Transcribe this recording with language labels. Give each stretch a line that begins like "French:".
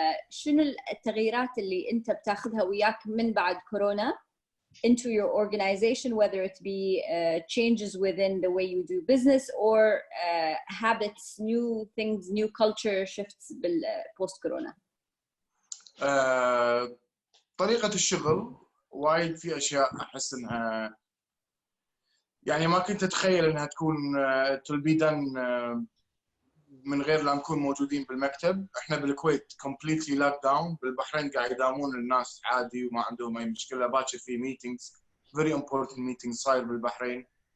Arabic: شنو التغييرات اللي أنت بتاخذها وياك من بعد كورونا
English: into your organization, whether it be changes within the way you do business or habits, new things, new culture shifts post corona?
Arabic: طريقة الشغل وايد في أشياء أحس إنها يعني ما كنت أتخيل إنها تكون
English: to be done
Arabic: من غير لا نكون موجودين بالمكتب. إحنا بالكويت
English: completely locked down.
Arabic: بالبحرين قاعد يداومون الناس عادي وما عندهم أي مشكلة. باكر في meetings
English: very important meetings
Arabic: صاير بالبحرين.